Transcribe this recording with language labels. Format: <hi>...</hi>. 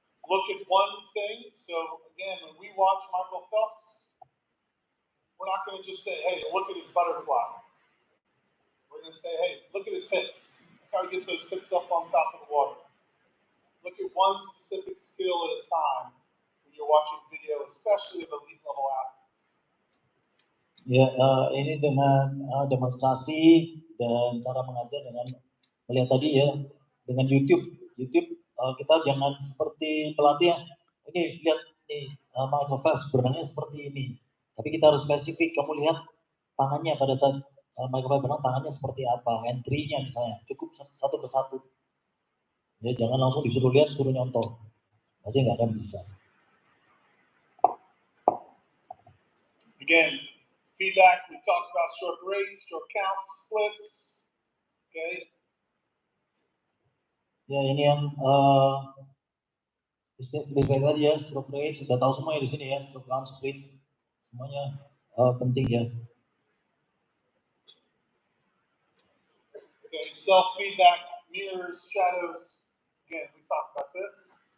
<en>Look at one thing. So again, when we watch Michael Phelps, we're not going to just say, hey, look at his butterfly. We're going to say, hey, look at his hips. Look how he gets those hips up on top of the water. Look at one specific skill at a time when you're watching video, especially of elite level athletes.</en> <id>Ya, ini dengan demonstrasi dan cara mengajar dengan melihat tadi ya, dengan YouTube kita jangan seperti pelatih yang ini lihat nih Michael Phelps berenangnya seperti ini, tapi kita harus spesifik. Kamu lihat tangannya pada saat Michael Phelps berenang, tangannya seperti apa, entry-nya misalnya, cukup satu persatu. Ya jangan langsung disuruh lihat, suruh nyontoh. Pasti nggak akan bisa.</id> <en>Again, feedback, we talked about stroke rates, stroke counts, splits. Okay.</en> <id>Ya ini yang baik tadi ya, stroke rate sudah tahu semuanya di sini ya, stroke count, split, semuanya penting ya.</id> <en>Okay, self-feedback, mirrors, shadows. Again, we talked about this.</en>